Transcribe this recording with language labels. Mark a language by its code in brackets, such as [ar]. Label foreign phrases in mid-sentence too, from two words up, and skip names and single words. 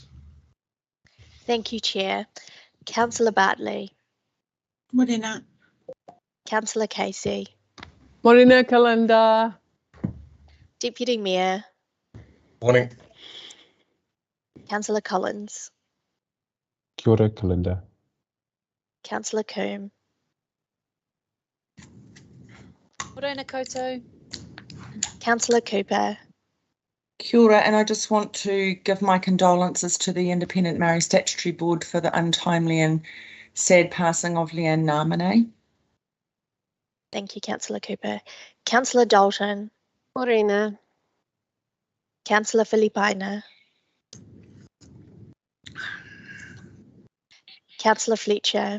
[en] Thank you, Chair. Councillor Bartley. Morena. Councillor Casey. Morena, Kalinda. Deputy Mayor. Morning. Councillor Collins. [mi] Kia ora, Kalinda. [en] Councillor Coombe. [mi] Morena koutou. [en] Councillor Cooper. [mi] Kia ora, [en] and I just want to give my condolences to the Independent Māori Statutory Board for the untimely and sad passing of Leanne Nāmane. Thank you, Councillor Cooper. Councillor Dalton. Morena. Councillor Filipaina. Councillor Fletcher.